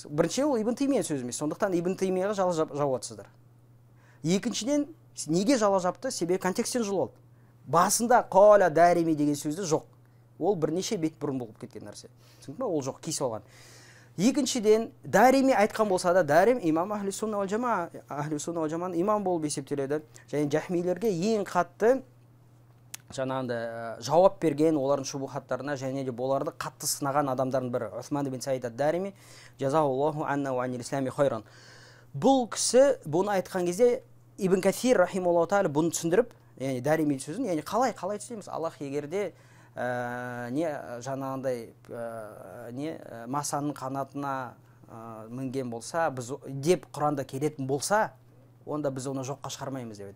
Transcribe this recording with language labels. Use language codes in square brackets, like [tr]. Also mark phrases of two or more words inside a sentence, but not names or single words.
[kk] Бірінші, ол Ибн Таймияның сөзі емес. Сондықтан Ибн Таймияға жала жауып жатсыздар. Екіншіден, неге жала жапты? Себебі контекстен жұлып алды. Басында қала Дарими деген сөзді жоқ. Ол бірнеше бет бұрын болып кеткен нәрсе. Түсіндіңіз бе? Ол жоқ, кесіп алған. Екіншіден, Дарими айтқан болса да, Дарим имам [ar] أهل السنة والجماعة [kk] имам болып есептеледі. Және жахмилерге ең қатты жаңағындай жауап берген олардың шубухаттарына, және де оларды қатты сынаған адамдардың бірі Усман ибн Саид ад-Дарими, [ar] جزاه الله عنا وعن الإسلام خيرا. [kk] Бұл кісі бұны айтқан кезде Ибн Касир [ar] رحمه الله تعالى [kk] бұны түсіндіріп, яғни Дарими сөзін, яғни қалай түсінеміз? Аллах егерде жаңағындай масаның қанатына мінген болса, деп Құранда келетін болса, онда біз оны жоққа шығармаймыз деп айтады.